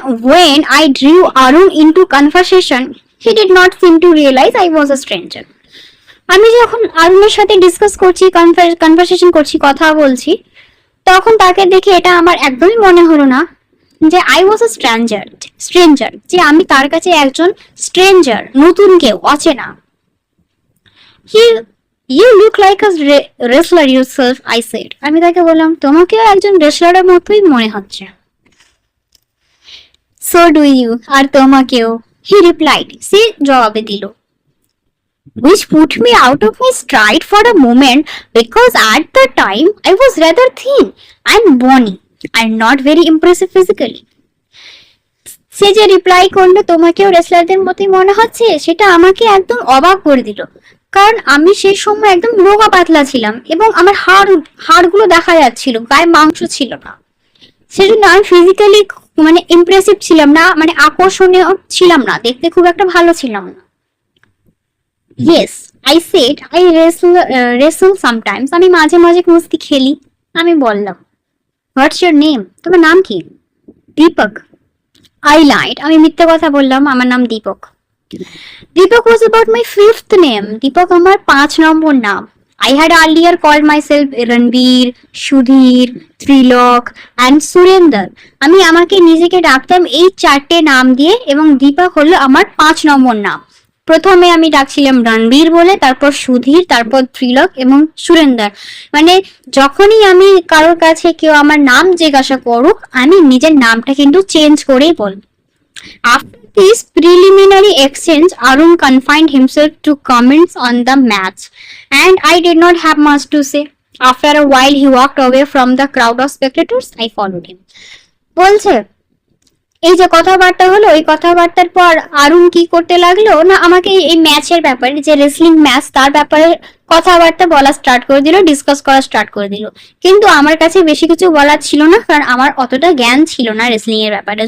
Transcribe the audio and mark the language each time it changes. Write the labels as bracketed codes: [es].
[en] When I drew Arun into conversation, he did not seem to realize I was a stranger. [bn] আমি যখন আরুনের সাথে discuss করছি, conversation করছি, কথা বলছি, তখন তাকে দেখে এটা আমার একদমই মনে হলো না যে [en] I was a stranger, [bn] যে আমি তার কাছে একজন স্ট্রেঞ্জার, নতুন কেউ, অচেনা। [en] You look like a wrestler yourself, I said. [bn] আমি তাকে বললাম, তোমাকেও একজন রেসলারের মতোই মনে হচ্ছে। [en] so do you, [bn] আর তোমাকেও, [en] he replied, [bn] সে জবাবে দিল। [en] Which put me out of my stride for a moment because at the time I was rather thin and bony and not very impressive physically. [bn] সে যে রিপ্লাই করলো তোমাকেও রেসলারদের মতোই মনে হচ্ছে, সেটা আমাকে একদম অবাক করে দিল, কারণ আমি সেই সময় একদম রোগা পাতলা ছিলাম এবং আমার হাড়গুলো দেখা যাচ্ছিল, গায়ে মাংস ছিল না। সেজন্য আমি ফিজিক্যালি মানে ইমপ্রেসিভ ছিলাম না, মানে আকর্ষণীয় ছিলাম না, দেখতে খুব একটা ভালো ছিলাম না। [en] yes, I said, I wrestle sometimes, [bn] আমি মাঝে মাঝে কুস্তি খেলি। আমি বললাম, [en] what's your name, [bn] তোমার নাম কি? দীপক। [en] I lied, [bn] আমি মিথ্যে কথা বললাম, আমার নাম Dipak. Dipak [en] was about my fifth name, [bn] Dipak আমার 5 নম্বর নাম। [en] I had earlier called myself Ranveer, Sudhir, Trilok and Surender. [bn] আমি আমাকে নিজেকে ডাকতাম এই 4টে নাম দিয়ে, এবং দীপক হলো আমার 5 নম্বর নাম। প্রথমে আমি ডাকছিলাম রণবীর বলে, তারপর সুধীর, তারপর ত্রিলোক এবং সুরেন্দার। মানে যখনই আমি কারোর কাছে কেউ আমার নাম জিজ্ঞাসা করুক, আমি নিজের নামটা কিন্তু চেঞ্জ করেই বলব। [en] After this preliminary exchange, Arun confined himself to comments on the match, and I did not have much to say. After a while, he walked away from the crowd of spectators. I followed him. [bn] বলছে, এই যে কথাবার্তা হলো, এই কথাবার্তার পর আরুন কি করতে লাগলো না, আমাকে এই ম্যাচের ব্যাপারে, যে রেসলিং ম্যাচ, তার ব্যাপারে কথাবার্তা বলা স্টার্ট করে দিল, ডিসকাস করা স্টার্ট করে দিল। কিন্তু আমার কাছে বেশি কিছু বলার ছিল না, কারণ আমার অতটা জ্ঞান ছিল না রেসলিং এর ব্যাপারে।